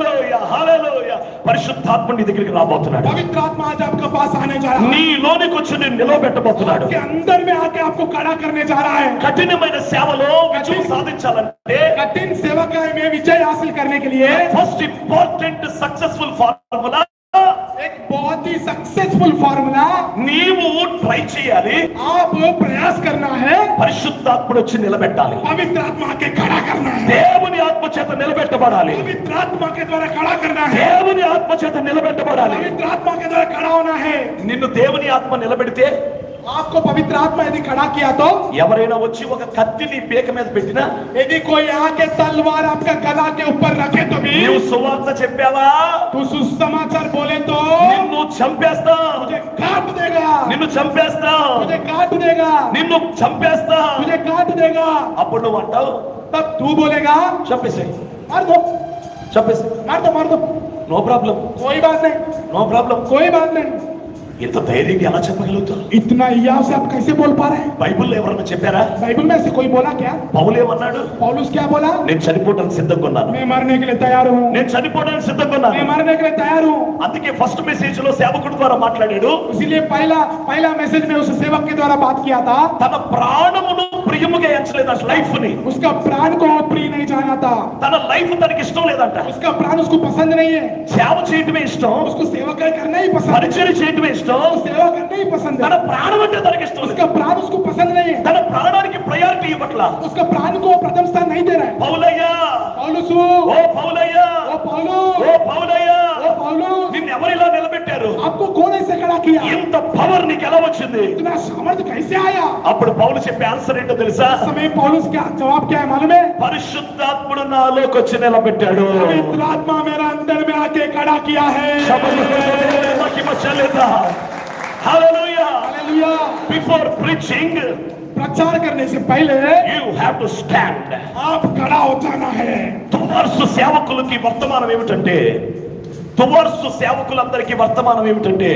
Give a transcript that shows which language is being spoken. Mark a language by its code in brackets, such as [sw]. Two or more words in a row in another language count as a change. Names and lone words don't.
[en] Hallelujah. Hallelujah. Hallelujah. [te] పరిశుద్ధాత్మ నీ దగ్గరికి రాబోతున్నాడు. [hi] पवित्र आत्मा आज आपके पास आने जा रहा है, [te] నీలోనికి వచ్చి నేను నిలబెట్టబోతున్నాడు. [hi] आपके अंदर में आके आपको खड़ा करने जा रहा है। [te] కఠినమైన సేవలో విజయం సాధించాలంటే [hi] कठिन सेवा में विजय हासिल करने के लिए [en] First important successful formula, [hi] एक बहुत ही [en] successful formula [te] నీవు ట్రై చేయాలి. [hi] आप प्रयास करना है, [te] పరిశుద్ధాత్ముడు వచ్చి నిలబెట్టాలి. [hi] पवित्र आत्मा के खड़ा करना है, [te] దేవుని ఆత్మ చేత నిలబెట్టబడాలి. [hi] पवित्र आत्मा के द्वारा खड़ा करना है, [te] దేవుని ఆత్మ చేత నిలబెట్టబడాలి. [hi] पवित्र आत्मा के द्वारा खड़ा होना है। [te] నిన్ను దేవుని ఆత్మ నిలబెడితే [hi] आपको पवित्र आत्मा यदि खड़ा किया तो [te] ఎవరైనా వచ్చి ఒక కత్తిని పేక మీద పెట్టినా, [hi] यदि कोई आके तलवार आपका गला के ऊपर रखे तो भी [te] నీవు సువార్త చెప్పావా, [hi] तू सुसमाचार बोले तो [te] నిన్ను చంపేస్తా, [hi] तुझे काट देगा, [te] నిన్ను చంపేస్తా, [hi] तुझे काट देगा, [te] నిన్ను చంపేస్తా. [hi] तुझे काट देगा। [te] అప్పుడు నువ్వు అంటావు, [hi] तब तू बोलेगा [te] చంపేసాయి, [hi] मार दो, [te] చంపేసి, [hi] मार दो, [en] No problem, [hi] कोई बात नहीं, [en] No problem. [hi] कोई बात नहीं। [te] ఇంత ధైర్యంగా ఎలా చెప్పగలుగుతారు? [hi] इतना हियाव से आप कैसे बोल पा रहे हैं? [te] బైబిల్లో ఎవరన్నా చెప్పారా? [hi] बाइबल में ऐसे कोई बोला क्या? [te] పౌలు ఏమన్నాడు? [hi] पौलुस क्या बोला? [te] నేను చనిపోవడానికి సిద్ధంగా ఉన్నాను, [hi] मैं मरने के लिए तैयार हूँ, [te] నేను చనిపోవడానికి సిద్ధంగా [hi] मैं [te] ఉన్నాను. [hi] मरने के लिए तैयार हूँ। [te] అందుకే [en] first message [te] లో సేవకుడి ద్వారా మాట్లాడాడు. [hi] इसीलिए पहला मैसेज में उस सेवक के द्वारा बात किया था, [te] తన ప్రాణమును ప్రియముగా ఎంచలేదు, అసలు లైఫ్ ని, [hi] उसका प्राण को प्रिय नहीं जाना था, [te] తన లైఫ్ తనకి ఇష్టం లేదంట. [hi] उसका प्राण उसको पसंद नहीं है, [te] సేవ చేయటమే ఇష్టం, [hi] उसको सेवा करना ही पसंद है, [te] పరిచయం చేయటమే ఇష్టం, [hi] सेवा करना ही पसंद [te] తన [hi] है, [te] ప్రాణం అంటే తనకి ఇష్టం లేదు. [hi] उसका प्राण उसको पसंद नहीं है, [te] తన ప్రాణానికి ప్రయారిటీ ఇవ్వట్లా. [hi] उसका प्राण को प्रथम स्थान नहीं दे रहा है। [te] పౌలయ్యా, [hi] पौलुस, [te] ఓ పౌలయ్యా, [hi] ओ पौलुस, [te] ఓ పౌలయ్యా, [hi] ओ पौलुस, [te] నిన్ను ఎవరిలా నిలబెట్టారు? [hi] आपको कौन ऐसे खड़ा किया? [te] ఇంత పవర్ నీకు ఎలా వచ్చింది? [hi] इतना सामर्थ्य कैसे आया? [te] అప్పుడు పౌలు చెప్పే ఆన్సర్ ఏంటో తెలుసా? [hi] उस समय पौलुस क्या जवाब क्या है मालूम है? [te] పరిశుద్ధాత్ముడు నాలోకి వచ్చి నిలబెట్టాడు. [hi] पवित्र आत्मा मेरा अंदर में आके खड़ा किया है। [te] మహిమ చెల్లిద్దాం. హల్లెలూయా. [hi] हालेलुया। [en] Before preaching [hi] प्रचार करने से पहले [en] You have to stand. [hi] आप खड़ा हो जाना है। [te] తువర్సు సేవకులకి వర్తమానం ఏమిటంటే, తువర్సు సేవకులందరికీ వర్తమానం ఏమిటంటే,